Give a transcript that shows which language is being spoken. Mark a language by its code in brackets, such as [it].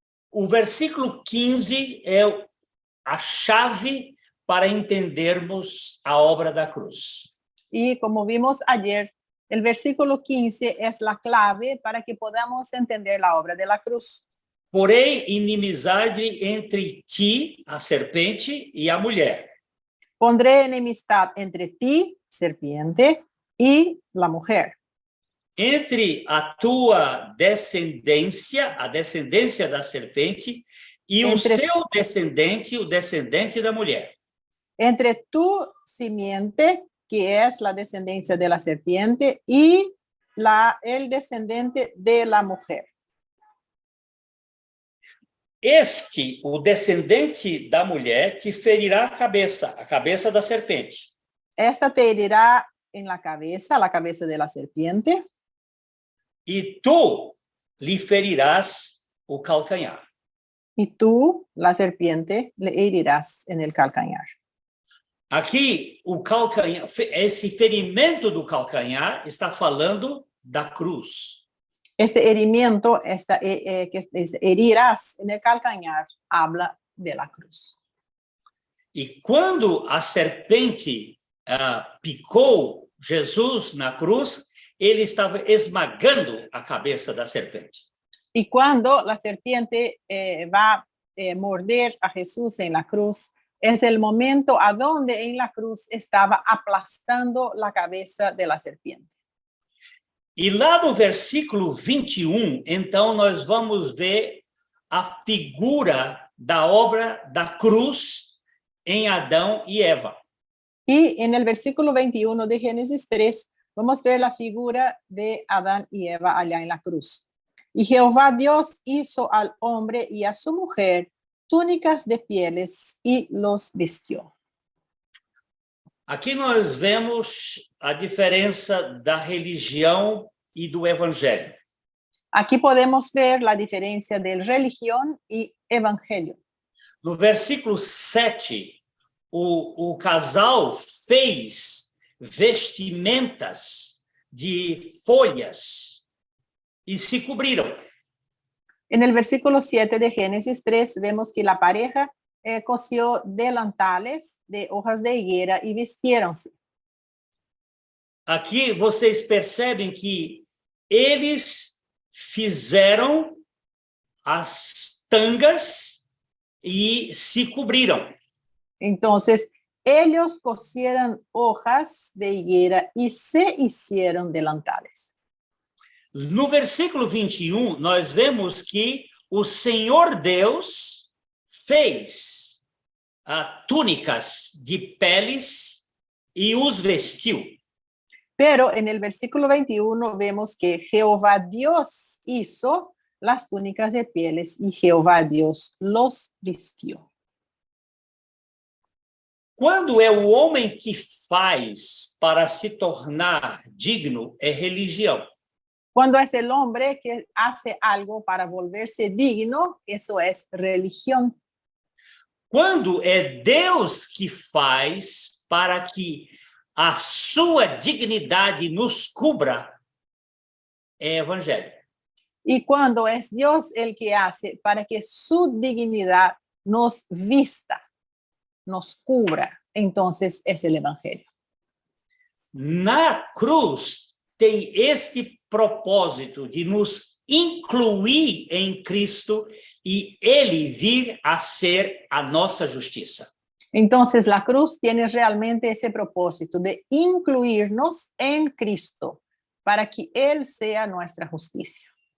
[pt] o versículo 15 é a chave para entendermos a obra da cruz. [es] Y como vimos ayer, el versículo 15 es la clave para que podamos entender la obra de la cruz. [pt] Porém, inimizade entre ti, a serpente, e a mulher. [es] Pondré enemistad entre ti, serpiente, y la mujer. [pt] Entre a tua descendência, a descendência da serpente, e o seu descendente, o descendente da mulher. [es] Entre tu simiente, que es la descendencia de la serpiente, y el descendente de la mujer. [pt] O descendente da mulher, te ferirá a cabeça da serpente. [es] Esta te herirá en la cabeza de la serpiente. [pt] E tu lhe ferirás o calcanhar. [es] Y tú, la serpiente, le herirás en el calcañar. [pt] Aqui, o calcanhar, esse ferimento do calcanhar está falando da cruz. [es] Este herimiento, que herirás en el calcañar, habla de la cruz. [pt] E quando a serpente picou Jesus na cruz, ele estava esmagando a cabeça da serpente. [es] Y cuando la serpiente va a morder a Jesús en la cruz, es el momento a donde en la cruz estaba aplastando la cabeza de la serpiente. [pt] E lá no versículo 21, então, nós vamos ver a figura da obra da cruz em Adão e Eva. [es] Y en el versículo 21 de Génesis 3, vamos a ver la figura de Adán y Eva allá en la cruz. Y Jehová Dios hizo al hombre y a su mujer túnicas de pieles y los vistió. [pt] Aqui nós vemos a diferença da religião e do evangelho. [es] Aquí podemos ver la diferencia de religión y evangelio. [pt] No versículo 7, o casal fez vestimentas de folhas e se cobriram. [es] En el versículo 7 de Génesis 3 vemos que la pareja cosió delantales de hojas de higuera y vistiéronse. [pt] Aqui vocês percebem que eles fizeram as tangas e se cobriram. [es] Entonces, ellos cosieron hojas de higuera y se hicieron delantales. [pt] No versículo 21, nós vemos que o Senhor Deus fez túnicas de peles e os vestiu. [es] Pero en el versículo 21 vemos que Jehová Dios hizo las túnicas de pieles y Jehová Dios los vistió. [pt] Quando é o homem que faz para se tornar digno, é religião. [es] Cuando es el hombre que hace algo para volverse digno, eso es religión. [pt] Quando é Deus que faz para que a sua dignidade nos cubra, é evangelho. [es] Y cuando es Dios el que hace para que su dignidad nos vista, nos cubra, entonces es el evangelio. [pt] Na cruz tem este propósito de nos incluir em Cristo e ele vir a ser a nossa justiça. [es] Entonces la cruz tiene realmente ese propósito de incluirnos en Cristo para que Él sea nuestra justicia.